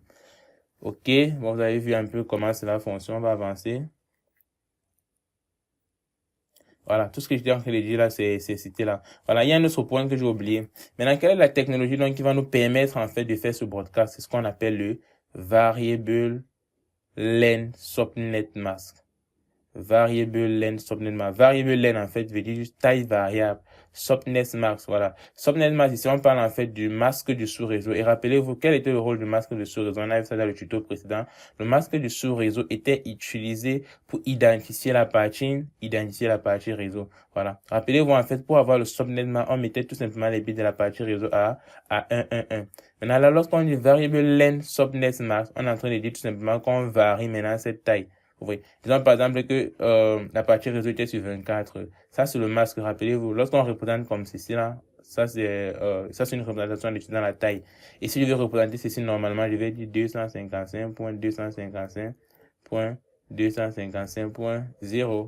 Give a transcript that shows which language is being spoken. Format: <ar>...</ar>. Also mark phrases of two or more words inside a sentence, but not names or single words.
<fr>Ok, bon, vous avez vu un peu comment cela fonctionne. On va avancer. Voilà, tout ce que j'étais en train de dire là, c'est cité là. Voilà, il y a un autre point que j'ai oublié. Maintenant, quelle est la technologie donc qui va nous permettre en fait de faire ce broadcast? C'est ce qu'on appelle le</fr> <en>Variable Length Subnet Mask. Variable Length Subnet Mask. Variable Length</en> <fr>en fait veut dire juste taille variable.</fr> <en>Subnet Mask,</en> <fr>voilà.</fr> <en>Subnet Mask,</en> <fr>ici on parle en fait du masque du sous-réseau. Et rappelez-vous, quel était le rôle du masque du sous-réseau? On a vu ça dans le tuto précédent. Le masque du sous-réseau était utilisé pour identifier la partie réseau. Voilà. Rappelez-vous, en fait, pour avoir le</fr> <en>subnet mask,</en> <fr>on mettait tout simplement les bits de la partie réseau à 111. Maintenant, là, lorsqu'on dit</fr> <en>variable length subnet mask,</en> <fr>on est en train de dire tout simplement qu'on varie maintenant cette taille. Vous voyez. Disons par exemple que la partie réseau était sur 24. Ça, c'est le masque. Rappelez-vous, lorsqu'on représente comme ceci là, ça c'est une représentation dans la taille. Et si je vais représenter ceci normalement, je vais dire 255.255.255.0.</fr>